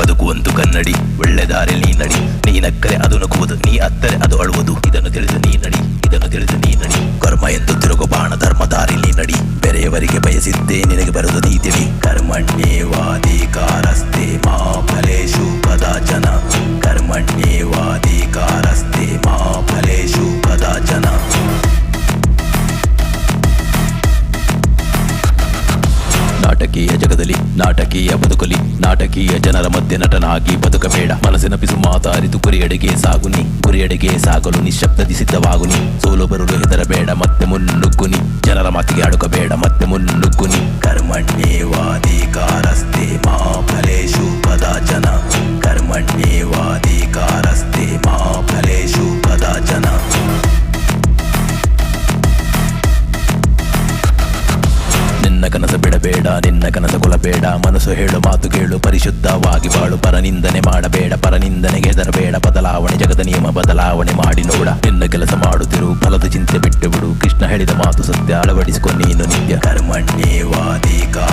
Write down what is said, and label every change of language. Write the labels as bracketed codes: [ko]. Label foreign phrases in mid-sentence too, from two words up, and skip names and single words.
[kn] ಒಂದು ಕನ್ನಡಿ, ಒಳ್ಳೆ ದಾರಿಯಲ್ಲಿ ನೀ ನಡಿ. ನೀ ನಕ್ಕರೆ ಅದು ನಗುವುದು, ನೀ ಅತ್ತರೆ ಅದು ಅಳುವುದು. ಇದನ್ನು ತಿಳಿದು ನೀ ನಡಿ, ಇದನ್ನು ತಿಳಿದು ನೀ ನಡಿ. ಕರ್ಮ ಎಂದು ತಿರುಗು ಬಾಣ, ಧರ್ಮ ದಾರಿಲಿ ನಡಿ. ಬೇರೆಯವರಿಗೆ ಬಯಸಿದ್ದೇ ನಿನಗೆ ಬರುವುದು ನೀ ತಿಳಿ. [sa] ಕರ್ಮಣ್ಯೇವಾಧಿಕಾರಸ್ತೆ ಮಾ ಫಲೇಷು ಕದಾಚನ. ಕರ್ಮಣ್ಯೇವಾಧಿಕಾರಸ್ತೆ ಮಾ ಫಲೇಷು ಕದಾಚನ. [kn] ನಾಟಕೀಯ ಜಗದಲ್ಲಿ ನಾಟಕೀಯ ಬದುಕಲಿ, ನಾಟಕೀಯ ಜನರ ಮಧ್ಯೆ ನಟನಾಗಿ ಬದುಕಬೇಡ. ಮನಸ್ಸಿನ ಪಿಸು ಮಾತಾರಿತು ಗುರಿಯಡೆಗೆ ಸಾಗುನಿ, ಗುರಿಯಡೆಗೆ ಸಾಗಲು ನಿಶ್ಶಬ್ದದಿ ಸಿದ್ಧವಾಗುನಿ. ಸೋಲು ಬರಲು ಹೆದರಬೇಡ, ಮತ್ತೆ ಮುನ್ನುಗ್ಗುನಿ. ಜನರ ಮಾತಿಗೆ ಅಡುಕಬೇಡ, ಮತ್ತೆ ಮುನ್ನುಗ್ಗುನಿ. [sa] ಕರ್ಮಣ್ಯೇವಾಧಿಕಾರಸ್ತೆ ಮಾ ಫಲೇಷು ಕದಾಚನ. ಕರ್ಮಣ್ಯೇವಾಧಿಕಾರಸ್ತೆ ಮಾ ಫಲೇಷು ಕದಾಚನ. [kn] ನಿನ್ನ ಕನಸ ಬಿಡಬೇಡ, ನಿನ್ನ ಕನಸ ಕೊಲಬೇಡ. ಮನಸ್ಸು ಹೇಳು ಮಾತು ಕೇಳು, ಪರಿಶುದ್ಧವಾಗಿ ಬಾಳು. ಪರನಿಂದನೆ ಮಾಡಬೇಡ, ಪರನಿಂದನೆಗೆ ಹೆದರಬೇಡ. ಬದಲಾವಣೆ ಜಗದ ನಿಯಮ, ಬದಲಾವಣೆ ಮಾಡಿ ನೋಡ. ನಿನ್ನ ಕೆಲಸ ಮಾಡುತ್ತಿರು, ಫಲದ ಚಿಂತೆ ಬಿಟ್ಟು ಬಿಡು. ಕೃಷ್ಣ ಹೇಳಿದ ಮಾತು ಸತ್ಯ, ಅಳವಡಿಸಿಕೊ ನೀನು ನಿತ್ಯ.